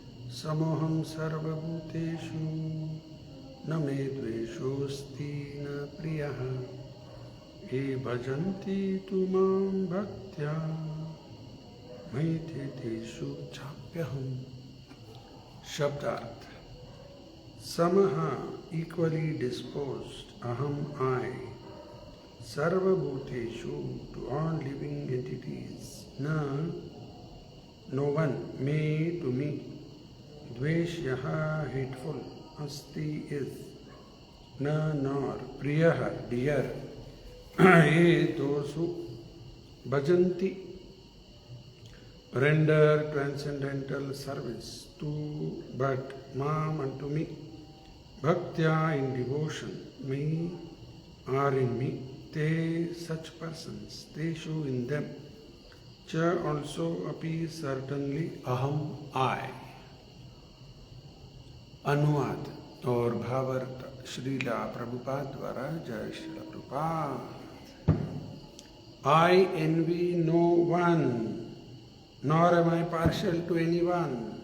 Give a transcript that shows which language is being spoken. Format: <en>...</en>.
<sa>समोहं सर्वभूतेषु न मे द्वेषोऽस्ति न प्रियः ये भजन्ति तु मां भक्त्या मयि तेषु चाप्यहम्।</sa> <hi>शब्दार्थ।</hi> <en>समः equally disposed, aham I, sarvabhuteshu to all living entities, no one, me to me, dveshyaha hateful, asti is, nor, priyaha dear, ye those who bhajanti render transcendental service to, but mam unto me, bhaktya in devotion, me are in me, te such persons, teshu in them, cha also api certainly, aham I।</en> <hi>अनुवाद और भावार्थ श्रीला प्रभुपाद द्वारा। जय Shri Prabhupada.</hi> <en>I envy no one, nor am I partial to anyone.</en>